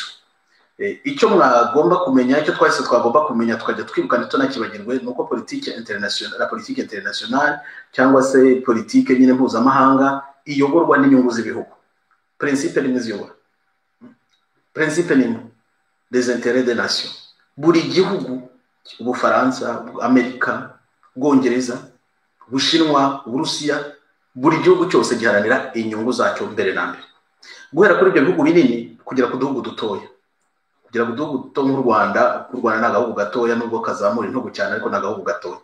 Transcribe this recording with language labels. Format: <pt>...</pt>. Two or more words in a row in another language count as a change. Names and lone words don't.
<rw>Icyo mwagomba kumenya, icyo twese twagomba kumenya tukajya twirukana tunakibagirwe, nuko politike internationale cyangwa se politike nyine mpuzamahanga iyoborwa n'inyungu z'ibihugu. Principe nimwe ziyobora, principe nimwe,</rw> <fr>des intérêts des nations.</fr> <rw>Buri gihugu, Ubufaransa, Amerika, Bwongereza, Bushinwa, Uburusiya, buri gihugu cyose giharanira inyungu zacyo mbere na mbere, guhera kuri ibyo bihugu binini kugera ku duhugu dutoya. Kugira ngo uduhugu duto nk'u Rwanda, ni agahugu gatoya nubwo kazamura intugu cyane, ariko ni agahugu gatoya.</rw>